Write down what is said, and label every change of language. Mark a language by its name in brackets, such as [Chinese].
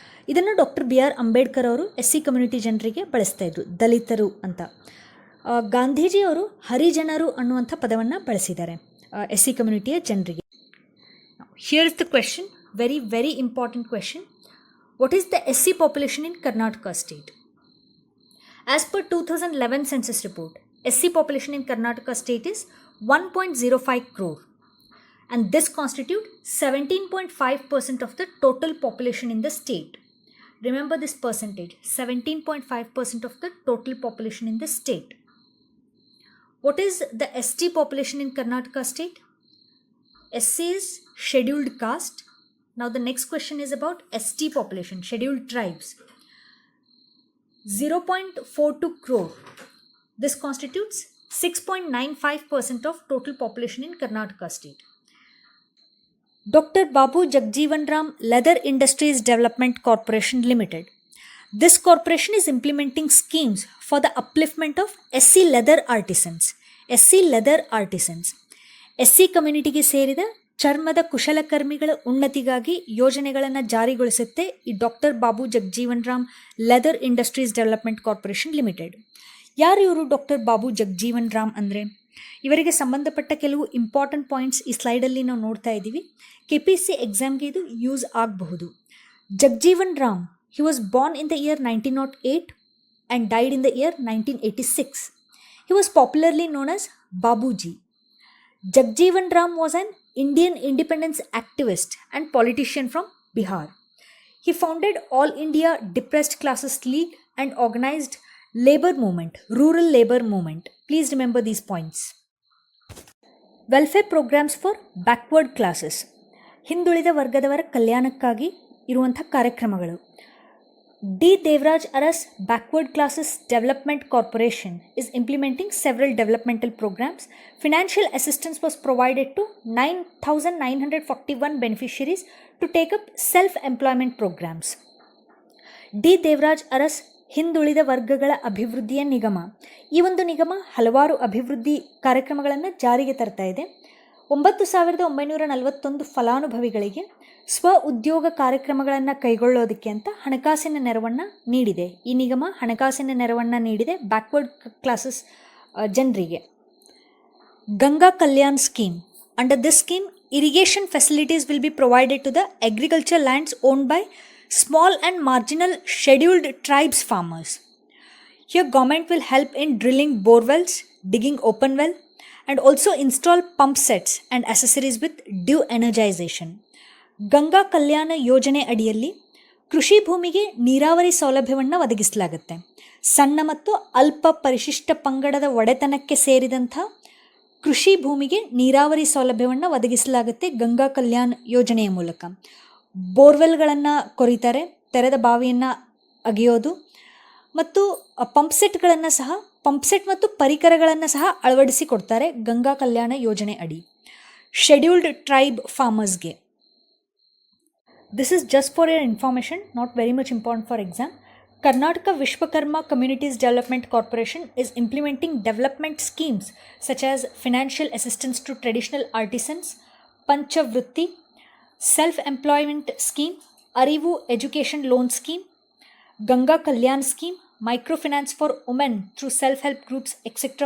[Kannada] ಇದನ್ನು doctor B R Ambedkar ಅವರು SC community ಜನರಿಗೆ ಬಳಸ್ತಾ ಇದ್ರು, ದಲಿತರು ಅಂತ. ಗಾಂಧೀಜಿಯವರು ಹರಿಜನರು ಅನ್ನುವಂಥ ಪದವನ್ನು ಬಳಸಿದ್ದಾರೆ SC ಕಮ್ಯುನಿಟಿಯ ಜನರಿಗೆ. [English] Here is the question, very very important question. What is the SC population in Karnataka state? As per 2011 census report, SC population in Karnataka state is 1.05 crore, and this constitute 17.5% of the total population in the state. Remember this percentage, 17.5% of the total population in the state. What is the ST population in Karnataka state? SC is scheduled caste. Now the next question is about ST population, scheduled tribes. 0.42 crore. This constitutes 6.95% of total population in Karnataka state. Dr. Babu Jagjeevan Ram Leather Industries Development Corporation Limited. This corporation is implementing schemes for the upliftment of SC leather artisans. SC leather artisans. [Kannada] SC ಕಮ್ಯುನಿಟಿಗೆ ಸೇರಿದ ಚರ್ಮದ ಕುಶಲಕರ್ಮಿಗಳ ಉನ್ನತಿಗಾಗಿ ಯೋಜನೆಗಳನ್ನು ಜಾರಿಗೊಳಿಸುತ್ತೆ ಈ doctor Babu Jagjivan Ram leather industries development corporation limited. ಯಾರು ಇವರು doctor Babu Jagjivan Ram ಅಂದರೆ? ಇವರಿಗೆ ಸಂಬಂಧಪಟ್ಟ ಕೆಲವು ಇಂಪಾರ್ಟೆಂಟ್ ಪಾಯಿಂಟ್ಸ್ ಈ ಸ್ಲೈಡಲ್ಲಿ ನಾವು ನೋಡ್ತಾ ಇದ್ದೀವಿ. KPSC ಎಕ್ಸಾಮ್ಗೆ ಇದು ಯೂಸ್ ಆಗಬಹುದು. [English] Jagjivan Ram, he was born in the year 1908 and died in the year 1986. He was popularly known as Babuji. Jagjeevan Ram was an Indian independence activist and politician from Bihar. He founded All India Depressed Classes League and organized labor movement, rural labor movement. Please remember these points. Welfare programs for backward classes. [Kannada] ಹಿಂದುಳಿದ ವರ್ಗದವರ ಕಲ್ಯಾಣಕ್ಕಾಗಿ ಇರುವಂಥ ಕಾರ್ಯಕ್ರಮಗಳು. [English] D. Devraj Aras Backward Classes Development Corporation is implementing several developmental programs. Financial assistance was provided to 9,941 beneficiaries to take up self-employment programs. D. [Kannada] Devraj Aras ಹಿಂದುಳಿದ ವರ್ಗಗಳ ಅಭಿವೃದ್ಧಿಯ ನಿಗಮ. ಈ ಒಂದು ನಿಗಮ ಹಲವಾರು ಅಭಿವೃದ್ಧಿ ಕಾರ್ಯಕ್ರಮಗಳನ್ನು ಜಾರಿಗೆ ತರ್ತಾ ಇದೆ. 9,941 ಫಲಾನುಭವಿಗಳಿಗೆ ಸ್ವ ಉದ್ಯೋಗ ಕಾರ್ಯಕ್ರಮಗಳನ್ನು ಕೈಗೊಳ್ಳೋದಕ್ಕೆ ಅಂತ ಹಣಕಾಸಿನ ನೆರವನ್ನು ನೀಡಿದೆ. ಈ ನಿಗಮ ಹಣಕಾಸಿನ ನೆರವನ್ನು ನೀಡಿದೆ ಬ್ಯಾಕ್ವರ್ಡ್ ಕ್ಲಾಸಸ್ ಜನರಿಗೆ. Ganga Kalyan scheme. [English] Under this scheme, irrigation facilities will be provided to the agriculture lands owned by small and marginal scheduled tribes farmers. Here government will help in drilling bore wells, digging open well, and also install pump sets and accessories with due energization. [Kannada] Ganga ಕಲ್ಯಾಣ ಯೋಜನೆ ಅಡಿಯಲ್ಲಿ ಕೃಷಿ ಭೂಮಿಗೆ ನೀರಾವರಿ ಸೌಲಭ್ಯವನ್ನು ಒದಗಿಸಲಾಗುತ್ತೆ. ಸಣ್ಣ ಮತ್ತು ಅಲ್ಪ ಪರಿಶಿಷ್ಟ ಪಂಗಡದ ಒಡೆತನಕ್ಕೆ ಸೇರಿದಂಥ ಕೃಷಿ ಭೂಮಿಗೆ ನೀರಾವರಿ ಸೌಲಭ್ಯವನ್ನು ಒದಗಿಸಲಾಗುತ್ತೆ ಗಂಗಾ ಕಲ್ಯಾಣ ಯೋಜನೆಯ ಮೂಲಕ. ಬೋರ್ವೆಲ್ಗಳನ್ನು ಕೊರೀತಾರೆ, ತೆರೆದ ಬಾವಿಯನ್ನು ಅಗೆಯೋದು ಮತ್ತು ಪಂಪ್ಸೆಟ್ ಮತ್ತು ಪರಿಕರಗಳನ್ನು ಸಹ ಅಳವಡಿಸಿಕೊಡ್ತಾರೆ ಗಂಗಾ ಕಲ್ಯಾಣ ಯೋಜನೆ ಅಡಿ scheduled tribe ಫಾರ್ಮರ್ಸ್ಗೆ. [English] This is just for your information, not very much important for exam. Karnataka Vishwakarma Communities Development Corporation is implementing development schemes such as financial assistance to traditional artisans, Panchavrutti, self-employment scheme, Arivu education loan scheme, Ganga Kalyan scheme, microfinance for women through self-help groups, etc.